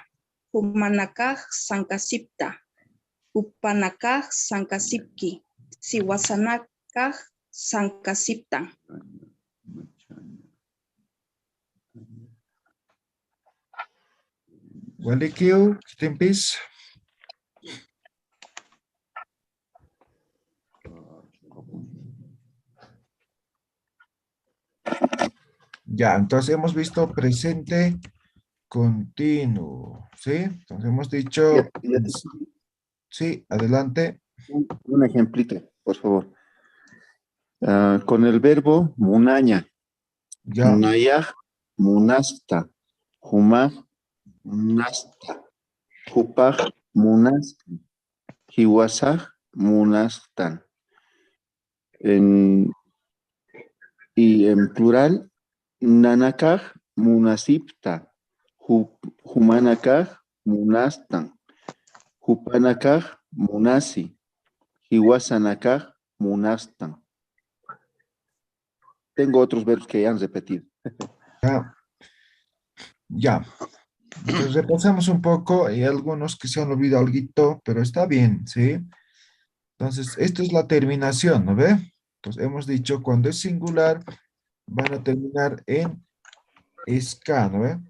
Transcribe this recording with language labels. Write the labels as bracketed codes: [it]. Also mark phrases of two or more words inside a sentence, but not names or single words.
[ay] Humanakaj sankasipta. Upanakaj sankasipki. Siwasanakaj sankasipta. Gualekiu, Chitimpis. [es] Ya, entonces hemos visto presente continuo, ¿sí? Entonces hemos dicho, sí, adelante. Un ejemplito, por favor. Con el verbo munaña. Ya, [ay] Munayaj, munasta. Humaj, munasta. Hupaj, munasti. Hiwasaj, munastan. [es] Y en plural, [ay] nanakaj, munasipta. Humanakaj, munastan. Hupanakaj, munasi. Hiwasanakaj, munastan. [es] Tengo otros verbos que ya han repetido. ya. Ya. Entonces repasamos un poco. Hay algunos que se han olvidado algo, pero está bien, ¿sí? Entonces, esto es la terminación, ¿no ve? Entonces, hemos dicho cuando es singular, van a terminar en SK, ¿no ve?